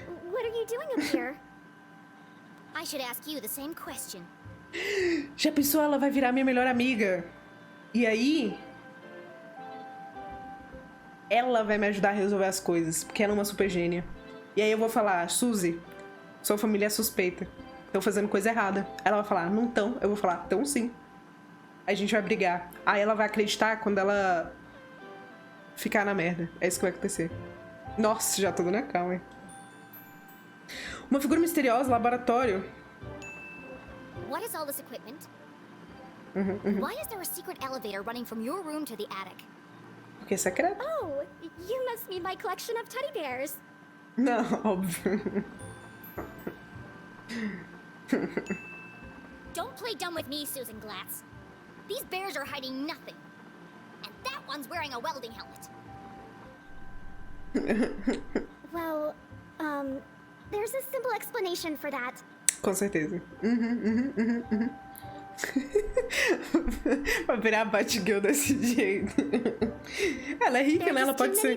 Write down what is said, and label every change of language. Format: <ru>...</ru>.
<en>What are you doing up here? I should ask you the same question.</en> <pt>Já pensou, ela vai virar minha melhor amiga? E aí... ela vai me ajudar a resolver as coisas, porque ela é uma super gênia. E aí eu vou falar, Suzy, sua família é suspeita. Estão fazendo coisa errada. Ela vai falar, não tão. Eu vou falar, tão sim. Aí a gente vai brigar. Aí ela vai acreditar quando ela ficar na merda. É isso que vai acontecer. Nossa, já tô dando a calma, hein? Uma figura misteriosa, laboratório.</pt> <en>What is all this equipment? Why is there a secret elevator running from your room to the attic?</en> <pt>Porque é secreto?</pt> <en>Oh, you must mean my collection of teddy bears.</en> <pt>Não, óbvio.</pt> <en>Don't play dumb with me, Susan Glatz. These bears are hiding nothing. And that one's wearing a welding helmet. Well, there's a simple explanation for that.</en> <pt>Com certeza. Vai virar a Batgirl desse jeito. Ela é rica, né? Ela pode ser.</pt>